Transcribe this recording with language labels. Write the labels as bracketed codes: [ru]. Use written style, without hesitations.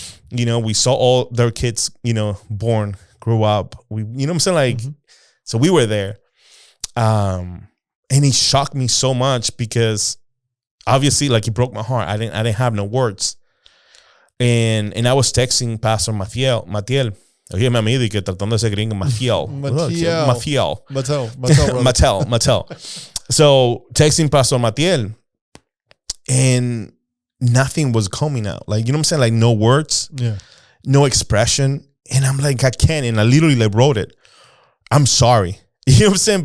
[en] We saw all their kids, born, grew up. We, what I'm saying? Like, so we were there. And it shocked me so much because obviously, like, it broke my heart. I didn't have no words. And I was texting Pastor Matiel. [es] Oye, mi amigo, y que tratando de ser gringo, Matiel. [en] Mattel. So, texting Pastor Matiel, and nothing was coming out. Like, you know what I'm saying? Like, no words, no expression. And I'm like, I can't. And I literally like wrote it. I'm sorry. You know what I'm saying?